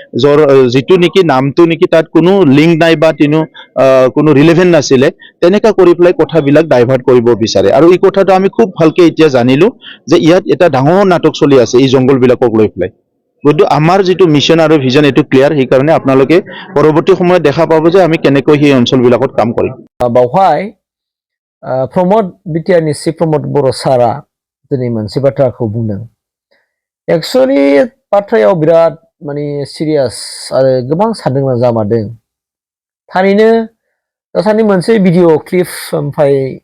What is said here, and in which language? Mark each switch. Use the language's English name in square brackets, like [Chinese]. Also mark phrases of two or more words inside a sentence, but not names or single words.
[Assamese] যিটো নেকি নামটো নেকি তাত কোনো লিংক নাই বা কোনো ৰিলেভেন্ট নাছিলে তেনেকা কৰি পেলাই কথাবিলাক ডাইভাৰ্ট কৰিব বিচাৰে আৰু এই কথাটো আমি খুব ভালকে এতিয়া জানিলো যে ইয়াত এটা ডাঙৰ নাটক চলি আছে এই জংগলবিলাকক লৈ পেলাই কিন্তু আমাৰ যিটো মিশন আৰু ভিজন এটো ক্লিয়াৰ সেই কাৰণে আপোনালোকে পৰৱৰ্তী সময়ত দেখা পাব যে আমি কেনেকৈ সেই অঞ্চলবিলাকত কাম কৰিম [Bodo] बावहाय प्रमोद बिटिआरनि चिफ प्रमोद बर' सारा दिनै मोनसे बाथ्राखौ बुंदों एक्चुअली बाथ्रायाव बिराद माने सिरियास आरो गोबां साननो जामारदों थारैनो दासान्दि मोनसे [English] video clip [Bodo] ओमफ्राय